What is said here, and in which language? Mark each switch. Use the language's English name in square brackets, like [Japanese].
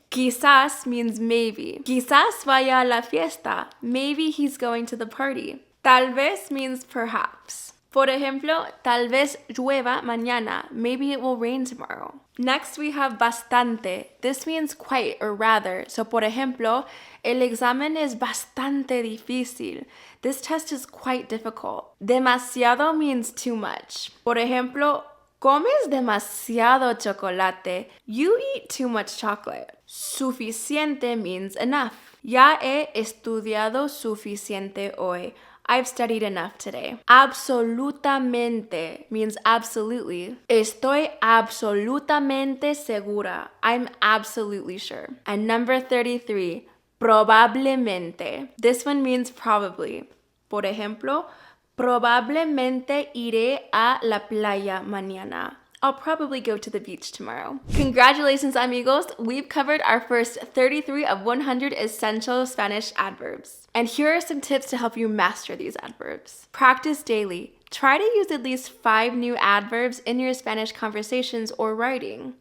[Spanish] Quizás [English] means maybe. [Spanish] Quizás vaya a la fiesta. [English] Maybe he's going to the party. Tal vez means perhaps. [Spanish] Por ejemplo, tal vez llueva mañana. [English] Maybe it will rain tomorrow. Next, we have bastante. This means quite or rather. [Spanish] So, por ejemplo, el examen es bastante difícil. [English] This test is quite difficult. Demasiado means too much. [Spanish] Por ejemplo, comes demasiado chocolate. [English] You eat too much chocolate. Suficiente means enough. [Spanish] Ya he estudiado suficiente hoy. [English] I've studied enough today. Absolutamente means absolutely. [Spanish] Estoy absolutamente segura. [English] I'm absolutely sure. And number 33, probablemente. This one means probably. [Spanish] Por ejemplo, probablemente iré a la playa mañana. [English] I'll probably go to the beach tomorrow. Congratulations, amigos! We've covered our first 33 of 100 essential Spanish adverbs. And here are some tips to help you master these adverbs. Practice daily. Try to use at least 5 new adverbs in your Spanish conversations or writing.